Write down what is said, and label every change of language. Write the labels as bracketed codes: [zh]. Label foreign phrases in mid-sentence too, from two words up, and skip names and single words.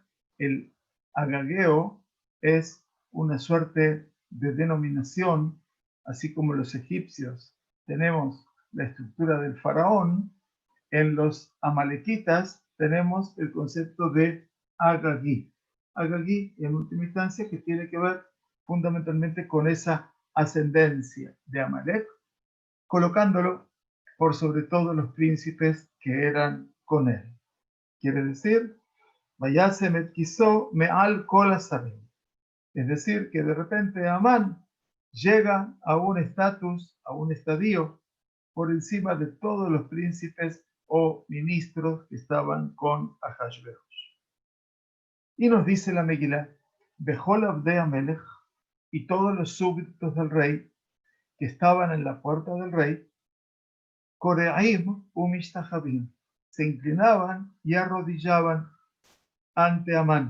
[es] El Agageo es una suerte de denominación, así como los egipcios tenemos la estructura del faraón, en los amalequitas tenemos el concepto de Agagí. Agagí, en última instancia, que tiene que ver fundamentalmente con esa ascendencia de Amalek, colocándolo por sobre todo los príncipes que eran con él. Quiere decir, [he] וישם את כסאו מעל כל השרים. [es] Es decir, que de repente Amán llega a un estatus, a un estadio, por encima de todos los príncipes o ministros que estaban con Ahasverosh. Y nos dice la Megilá, [he] וכל עבדי המלך, [es] y todos los súbditos del rey que estaban en la puerta del rey, [he] כורעים ומשתחווים, [es] se inclinaban y arrodillaban ante Amán.